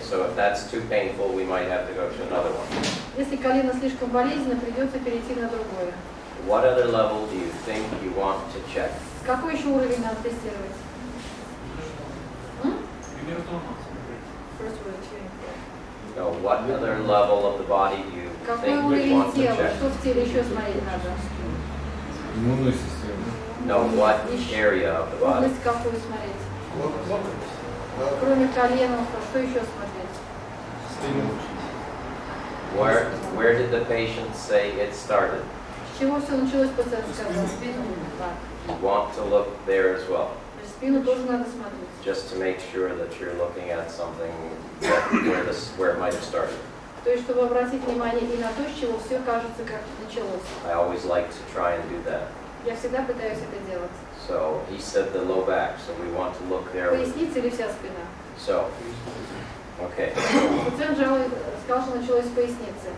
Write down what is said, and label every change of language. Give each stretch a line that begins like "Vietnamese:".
English: So if that's too painful, we might have to go to another one.
Russian: Если колено слишком болезненно, придется перейти на другое.
English: What other level do you think you want to check?
Russian: Какой еще уровень надо тестировать?
English: First we're tuning for. No, what other level of the body do you
Russian: Какой
English: think you
Russian: уровень
English: want to
Russian: тела?
English: check?
Russian: Что в теле еще смотреть надо? Иммунную систему.
English: No, what area of the body?
Russian: Область какую смотреть? Кроме колена, что еще смотреть?
English: Where did the patient say it started?
Russian: С чего все началось, пациент сказал? Так.
English: You want to look there as well,
Russian: Значит, спину тоже надо смотреть.
English: just to make sure that you're looking at something where it might have started.
Russian: То есть, чтобы обратить внимание и на то, с чего все кажется, как началось.
English: I always like to try and do that.
Russian: Я всегда пытаюсь это делать.
English: So he said the low back, so we want to look there.
Russian: Поясница или вся спина?
English: So, okay,
Russian: Пациент сказал, что началось с поясницы.